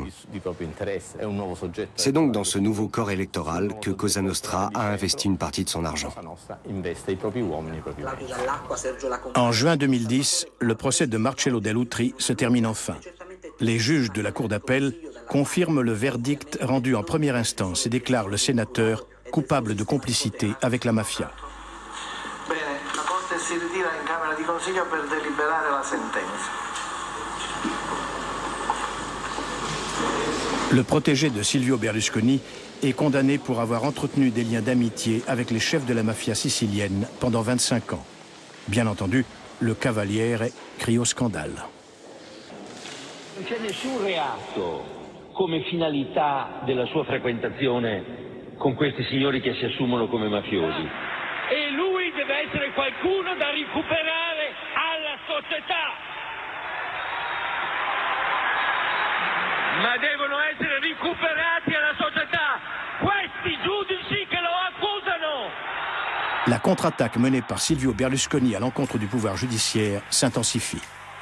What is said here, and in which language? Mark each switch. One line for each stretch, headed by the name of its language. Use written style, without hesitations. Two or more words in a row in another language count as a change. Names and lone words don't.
French: C'est donc dans ce nouveau corps électoral que Cosa Nostra a investi une partie de son argent. En juin 2010, le procès de Marcello Dell'Utri se termine enfin. Les juges de la Cour d'appel confirment le verdict rendu en première instance et déclarent le sénateur coupable de complicité avec la mafia.
Italian: Bene, la Corte si ritira in Camera di Consiglio per deliberare la sentenza.
French: Le protégé de Silvio Berlusconi est condamné pour avoir entretenu des liens d'amitié avec les chefs de la mafia sicilienne pendant 25 ans. Bien entendu, le Cavaliere crie au scandale.
Italian: Non c'è nessun reato come finalità della sua frequentazione con questi signori che si assumono come mafiosi. E lui deve essere qualcuno da recuperare alla società. Ma devono essere recuperati alla società questi giudici che lo accusano.
French: La contre-attaque menée par Silvio Berlusconi à l'encontre du pouvoir judiciaire s'intensifie.